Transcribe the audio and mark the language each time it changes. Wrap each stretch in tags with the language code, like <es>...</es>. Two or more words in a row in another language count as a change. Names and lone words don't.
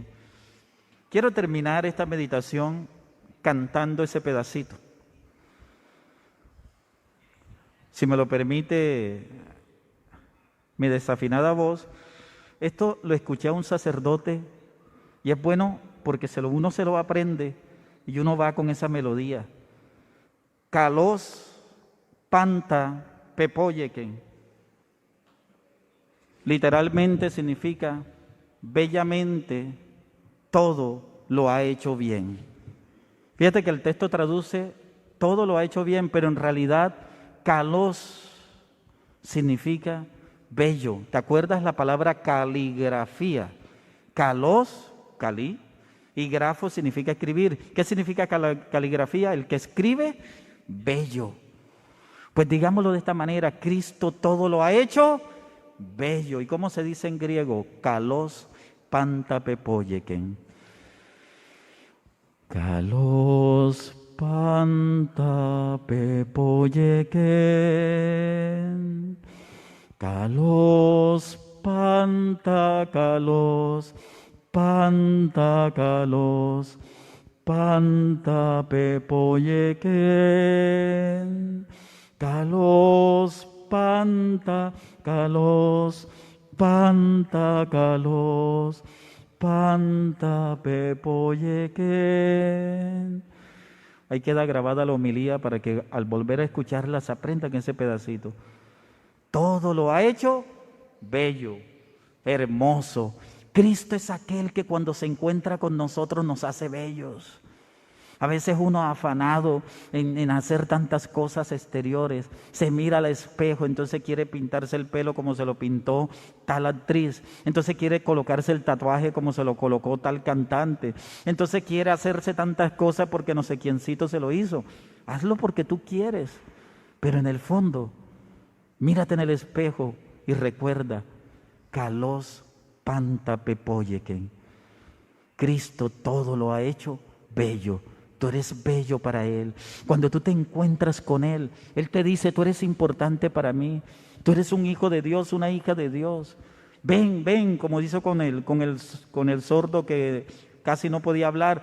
<es>Quiero terminar esta meditación cantando ese pedacito. Si me lo permite mi desafinada voz, esto lo escuché a un sacerdote y es bueno porque uno se lo aprende y uno va con esa melodía.</es> <el>Καλῶς πάντα πεποίηκεν.</el> <es>Literalmente significa bellamente todo lo ha hecho bien. Fíjate que el texto traduce todo lo ha hecho bien, pero en realidad kalos significa bello. ¿Te acuerdas la palabra caligrafía? Kalos, cali, y grafo significa escribir. ¿Qué significa caligrafía? El que escribe, bello. Pues digámoslo de esta manera, Cristo todo lo ha hecho bello. ¿Y cómo se dice en griego?</es> <el>Καλῶς πάντα πεποίηκεν. Καλῶς πάντα πεποίηκεν. Καλῶς πάντα καλῶς πάντα καλῶς πάντα πεποίηκεν. Καλῶς πάντα καλῶς πάντα καλῶς πάντα πεποίηκεν.</el> <es>Ahí queda grabada la homilía para que al volver a escucharla se aprendan ese pedacito. Todo lo ha hecho bello, hermoso. Cristo es aquel que cuando se encuentra con nosotros nos hace bellos. A veces uno afanado en hacer tantas cosas exteriores, se mira al espejo, entonces quiere pintarse el pelo como se lo pintó tal actriz, entonces quiere colocarse el tatuaje como se lo colocó tal cantante, entonces quiere hacerse tantas cosas porque no sé quiéncito se lo hizo. Hazlo porque tú quieres, pero en el fondo, mírate en el espejo y recuerda,</es> <el>καλῶς πάντα πεποίηκεν.</el> <es>Cristo todo lo ha hecho bello. Tú eres bello para Él. Cuando tú te encuentras con Él, Él te dice, tú eres importante para mí. Tú eres un hijo de Dios, una hija de Dios. Ven, ven, como hizo con el sordo que casi no podía hablar.</es>